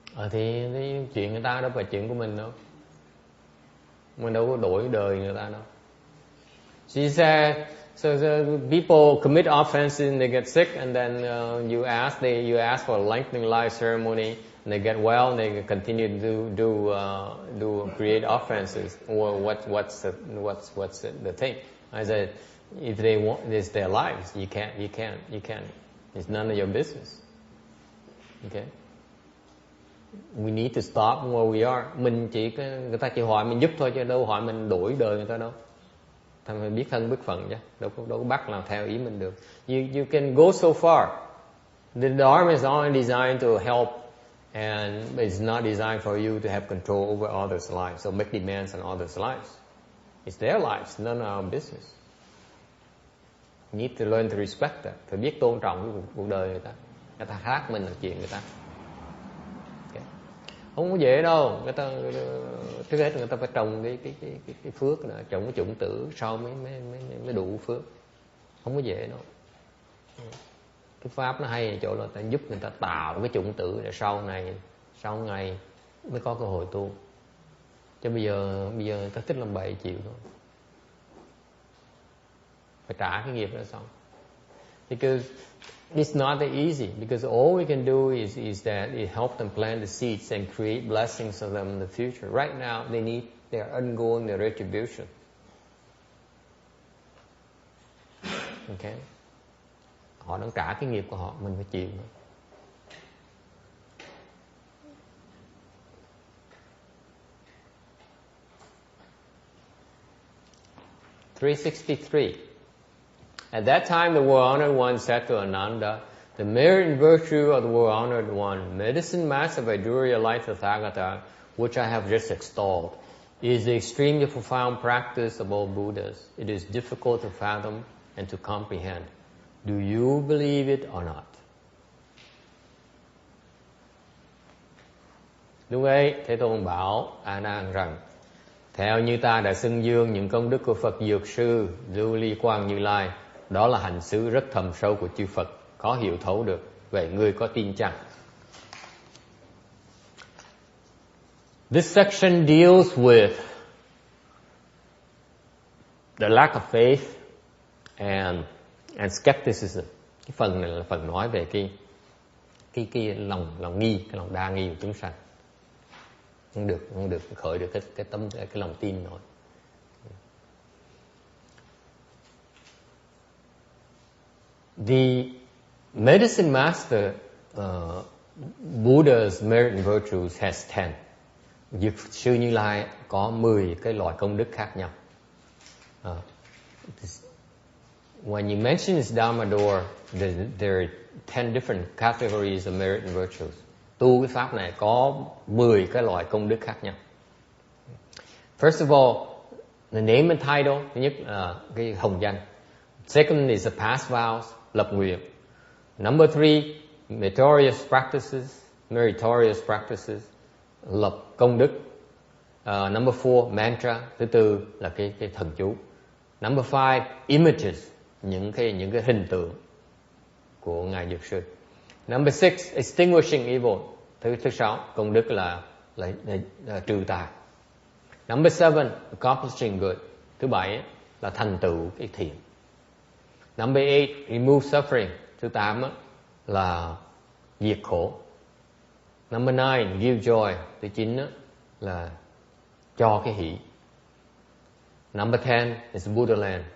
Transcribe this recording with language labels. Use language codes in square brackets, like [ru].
[vi] Thì chuyện người ta đâu phải chuyện của mình đâu. Mình đâu có đổi đời người ta đâu. [en] She said, so people commit offenses and they get sick, and then you ask for a lengthening life ceremony, and they get well, and they continue to do create offenses. Or what's the thing? I said, if they want, it's their lives. You can't. It's none of your business. Okay. We need to stop where we are. [vi] Người ta chỉ hỏi mình giúp thôi, chứ đâu hỏi mình đổi đời người ta đâu. Thằng phải biết thân biết phận chứ, đâu có bắt làm theo ý mình được. [en] You can go so far. The Dharma is only designed to help, and it's not designed for you to have control over others' lives, so make demands on others' lives. It's their lives, none of our business. You need to learn to respect that. [vi] Phải biết tôn trọng cái cuộc đời người ta. Người ta khác mình là chuyện người ta. Không có dễ đâu. Người ta trước hết người ta phải trồng cái phước nữa, trồng cái chủng tử sau mới đủ phước. Không có dễ đâu. Cái pháp nó hay ở chỗ là ta giúp người ta tạo cái chủng tử để sau ngày mới có cơ hội tu. Chứ bây giờ người ta thích làm bậy chịu thôi. Phải trả cái nghiệp đó xong. [en] Because it's not that easy, because all we can do is that it help them plant the seeds and create blessings for them in the future. Right now, they are undergoing their retribution. Okay? [vi] Họ đang trả cái nghiệp của họ, mình phải chịu. [en] 363. At that time, the world-honored one said to Ananda, the merit and virtue of the world-honored one, medicine master Vaidurya life Tathagata, which I have just extolled, is the extremely profound practice of all Buddhas. It is difficult to fathom and to comprehend. Do you believe it or not? [vi] Lúc ấy, Thế Tôn bảo A Nan rằng, theo như ta đã xưng dương những công đức của Phật Dược Sư Lưu Ly Quang Như Lai, đó là hành xứ rất thầm sâu của chư Phật, khó hiểu thấu được. Vậy ngươi có tin chăng? [en] This section deals with the lack of faith and skepticism. [vi] Cái phần này là phần nói về cái lòng nghi, cái lòng đa nghi của chúng sanh. Không được khởi được cái lòng tin nổi. [en] The medicine master Buddha's merit and virtues has 10. [vi] Dược sư Như Lai có 10 cái loại công đức khác nhau. [en] When you mention this Dharma door, there are 10 different categories of merit and virtues. [vi] Tu cái pháp này có 10 cái loại công đức khác nhau. [en] First of all, the name and title, [vi] thứ nhất là cái hồng danh. [en] Second is the past vows, [vi] lập nguyện. [en] Number 3, meritorious practices, [vi] lập công đức. [en] Number 4, mantra, [vi] thứ tư là cái thần chú. [en] Number 5, images, [vi] những cái hình tượng của ngài Dược sư. [en] Number 6, extinguishing evil. [vi] Thứ 6, công đức là trừ tà. [en] Number 7, accomplishing good. [vi] Thứ 7 là thành tựu cái thiện. [en] Number 8, remove suffering. [vi] Thứ 8 là diệt khổ. [en] Number 9, give joy. [vi] Thứ 9 là cho cái hỷ. [en] Number 10 is Buddha land.